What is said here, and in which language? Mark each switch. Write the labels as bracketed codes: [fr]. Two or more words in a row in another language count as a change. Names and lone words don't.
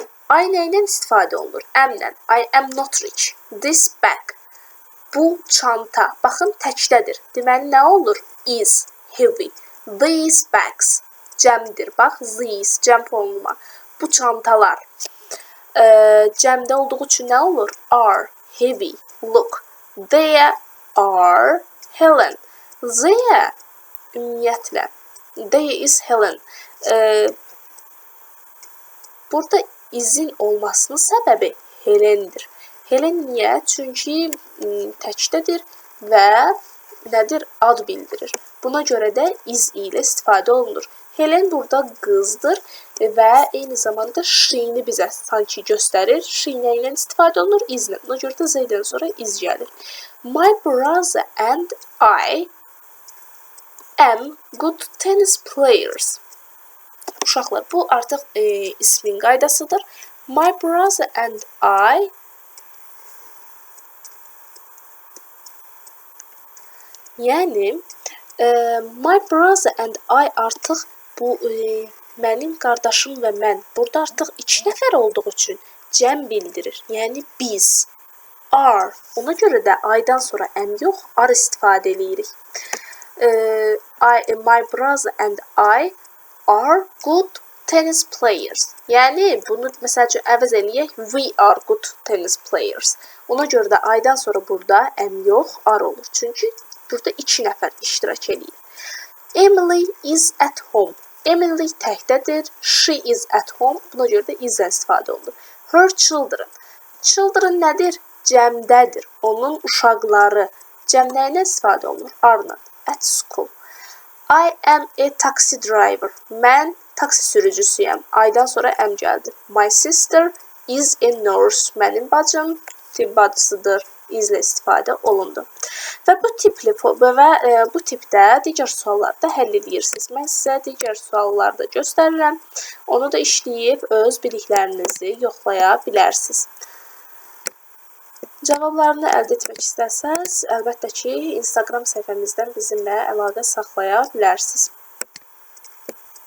[az] I nə ilə istifadə olunur? Am-lə. [en] I am not rich. This bag. [az] Bu çanta. Baxın təkdədir. Deməli nə olur? [en] Is heavy. These bags. [az] Cəmdir. Bax, these cəm forma. Bu çantalar. Cəmdə olduğu üçün nə olur? [en] Are heavy. Look. There are Helen. There ümumiyyətlə. There is Helen. [az] Burada izin olmasının səbəbi Helendir. Helen niyə? Çünki təkdədir və nədir? Ad bildirir. Buna görə də iz ilə istifadə olunur. Helen burada qızdır və eyni zamanda she-ni bizə sanki göstərir. She ilə istifadə olunur izlə. Buna görə də Z-dən sonra iz gəlir. [en] My brother and I am good tennis players. [az] Uşaqlar, bu artıq ismin qaydasıdır. [en] My brother and I yəni my brother and I [az] artıq bu mənim qardaşım və mən. Burada artıq 2 nəfər olduğu üçün cəm bildirir. Yəni biz. Are. Ona görə də I-dan sonra am yox, are istifadə edirik. [en] My brother and I are good tennis players. [az] Yəni bunu məsəl üçün əvəz eləyək. [en] We are good tennis players. [az] Ona görə də I-dan sonra burada am yox, are olur. Çünki burada 2 nəfər iştirak edir. [en] Emily is at home. Emily təkdədir. She is at home. [az] Buna görə də is-dən istifadə olunur. [en] Her children. Children [az] nədir? Cəmdədir. Onun uşaqları. Cəm nəyinə istifadə olunur? [en] Are-la. At school. I am a taxi driver. [az] Mən taksi sürücüsüyəm. I-dan sonra am gəldi. [en] My sister is a nurse. [az] Mənim bacım tibb bacısıdır. İzlə istifadə olundu. Və bu tipdə digər suallarda həll edirsiniz. Mən sizə digər suallarda göstərirəm. Onu da işləyib öz biliklərinizi yoxlaya bilərsiniz. Cavablarını əldə etmək istəsəz, əlbəttə ki, Instagram səhifəmizdən bizimlə əlaqə saxlaya bilərsiniz.